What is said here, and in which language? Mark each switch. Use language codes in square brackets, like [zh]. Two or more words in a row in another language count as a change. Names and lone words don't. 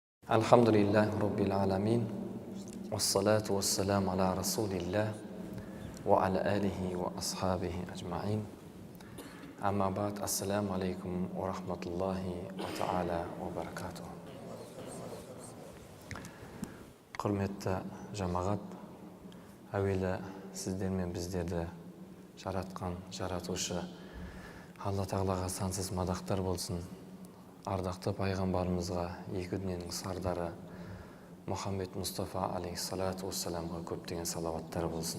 [ar] الحمد لله رب العالمين. والصلاة والسلام على رسول الله وعلى آله وأصحابه أجمعين. أما بعد، السلام عليكم ورحمة الله وتعالى وبركاته. [kk] Құрметті жамағат, әуелі сіздер мен біздерді жаратқан жаратушы Алла Тағалаға сансыз мадақтар болсын. Ардақты пайғамбарымызға, екі дүниенің сардары Мұхаммед Мұстафа [ar] عليه الصلاة والسلام [kk] көптеген салауаттар болсын.